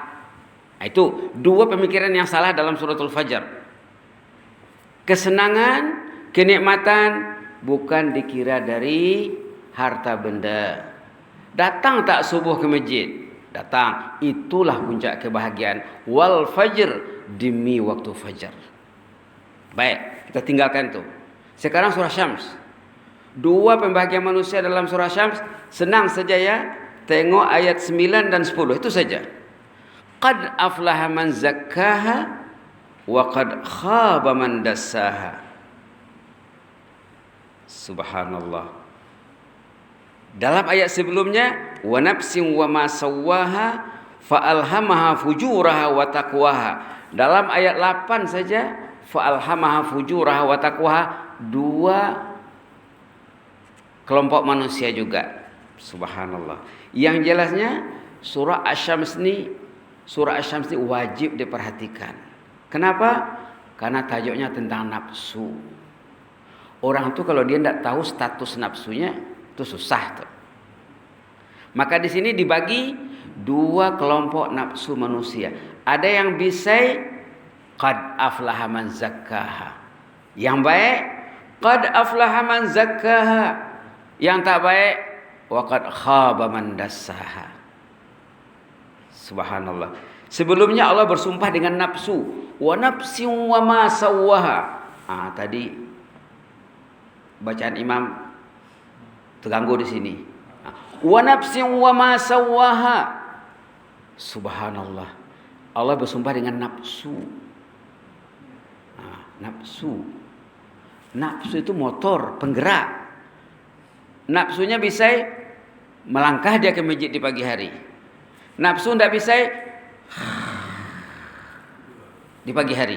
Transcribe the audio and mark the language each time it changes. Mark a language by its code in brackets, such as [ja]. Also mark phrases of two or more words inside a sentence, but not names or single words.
[ms] Itu 2 pemikiran yang salah dalam suratul Fajar. Kesenangan, kenikmatan bukan dikira dari harta benda. Datang tak subuh ke masjid? Datang. Itulah puncak kebahagiaan. [ar] والفجر, [ms] demi waktu fajar. Baik, kita tinggalkan itu. Sekarang surah Syams. 2 pembahagian manusia dalam surah Syams. Senang saja ya. Tengok ayat 9 dan 10. Itu saja. [ar] قد أفلح من زكاها وقد خاب من دساها. [ms] Subhanallah. Dalam ayat sebelumnya, [ar] ونفس وما سواها فألهمها فجورها وتقواها. [ms] Dalam ayat 8 saja, [ar] فألهمها فجورها وتقواها, [ms] 2 kelompok manusia juga. Subhanallah. Yang jelasnya surah Asy-Syams ini wajib diperhatikan. Kenapa? Karena tajuknya tentang nafsu. Orang tuh kalau dia tidak tahu status nafsunya, itu susah tuh. Maka di sini dibagi 2 kelompok nafsu manusia. Ada yang bisa [ar] قد أفلح من زكاها. [ms] Yang baik [ar] قد أفلح من زكاها. [ms] Yang tak baik [ar] وقد خاب من دساها. [ms] Subhanallah. Sebelumnya Allah bersumpah dengan nafsu. [ar] ونفس وما سواها. [ms] Tadi bacaan imam terganggu di sini. [ar] ونفس وما سواها. Subhanallah. [ms] Allah bersumpah dengan nafsu. Nafsu. Nafsu itu motor, penggerak. Nafsunya bisa melangkah dia ke masjid di pagi hari. Nafsu tidak bisa di pagi hari.